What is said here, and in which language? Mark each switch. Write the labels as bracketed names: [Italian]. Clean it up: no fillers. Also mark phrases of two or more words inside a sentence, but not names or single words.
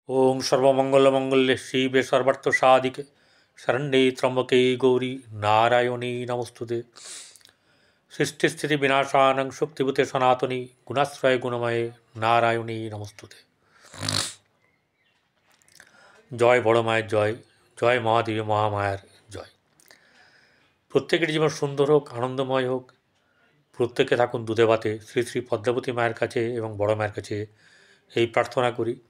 [Sanskrit] ओं सर्वमंगलमंगल्ये शिवे सर्वार्थसाधिके शरण्ये त्र्यंबके गौरी नारायणी नमोस्तुते। सृष्टिस्थितिविनाशानं शुक्तिभूते सनातनी गुणाश्रय गुणमये नारायणी नमोस्तुते। [Bangla] জয় বড় মায়ের জয়, জয় মহাদেবী মহামায়ার জয়। প্রত্যেকের জীবন সুন্দর হোক, আনন্দময় হোক, প্রত্যেকে থাকুন দুধে ভাতে শ্রী শ্রী পদ্মাবতী মায়ের কাছে এবং বড় মায়ের কাছে এই প্রার্থনা করি।